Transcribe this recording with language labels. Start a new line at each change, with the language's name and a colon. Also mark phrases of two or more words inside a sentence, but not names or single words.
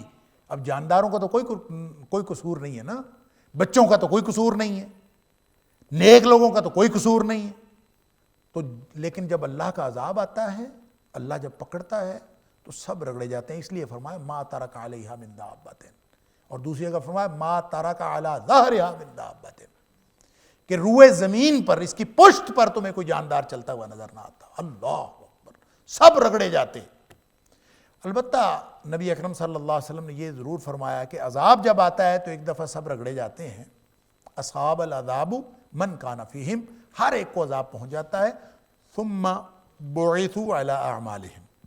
Urdu: اب جانداروں کا تو کوئی قصور نہیں ہے نا، بچوں کا تو کوئی قصور نہیں ہے، نیک لوگوں کا تو کوئی قصور نہیں ہے، تو لیکن جب اللہ کا عذاب آتا ہے، اللہ جب پکڑتا ہے تو سب رگڑے جاتے ہیں۔ اس لیے فرمایا
Arabic: ما ترک علیہا من دابۃ،
Urdu: اور دوسری جگہ فرمایا
Arabic: ما ترک علی ظہرہا من دابۃ،
Urdu: کہ روئے زمین پر، اس کی پشت پر تمہیں کوئی جاندار چلتا ہوا نظر نہ آتا۔
Arabic: اللہ اکبر،
Urdu: سب رگڑے جاتے ہیں۔ البتہ نبی اکرم
Arabic: صلی اللہ علیہ وسلم
Urdu: نے یہ ضرور فرمایا کہ عذاب جب آتا ہے تو ایک دفعہ سب رگڑے جاتے ہیں،
Arabic: اصحاب العذاب من کان فیہم،
Urdu: ہر ایک کو عذاب پہنچ جاتا ہے،
Arabic: ثم بعثوا علی اعمالہم،